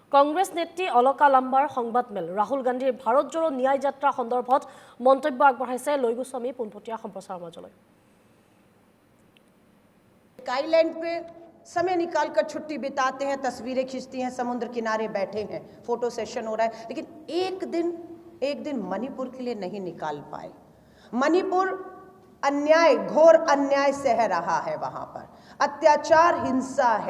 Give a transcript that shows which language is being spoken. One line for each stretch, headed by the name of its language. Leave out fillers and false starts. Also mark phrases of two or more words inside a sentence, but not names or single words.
Assamese: কংগ্ৰেছ নেত্ৰী অলকা লাম্বাৰ সংবাদমেল ৰাহুল গান্ধীৰ ভাৰত জোড়ো ন্যায় যাত্ৰা সন্দৰ্ভত মন্তব্য আগবঢ়াইছে লৈ গোস্বামী পোনপটীয়া সম্প্ৰচাৰ মঞ্চলৈ।
Hindi: आइलैंड पे समय निकालकर छुट्टी बिताते हैं, तस्वीरें खींचती हैं, समुद्र किनारे बैठे हैं,
English: photo session
Hindi: हो रहा है, लेकिन एक दिन मणिपुर के लिए नहीं निकाल पाए। मणिपुर अन्याय, घोर अन्याय सह रहा है, वहां पर अत्याचार, हिंसा है।